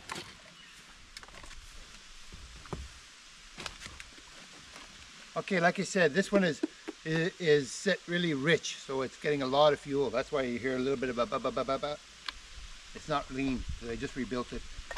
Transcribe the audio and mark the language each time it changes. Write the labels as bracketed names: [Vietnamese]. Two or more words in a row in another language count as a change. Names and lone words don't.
[English] Okay, like I said, this one is set really rich, so it's getting a lot of fuel. That's why you hear a little bit of a ba-ba-ba-ba-ba. It's not lean, I just rebuilt it.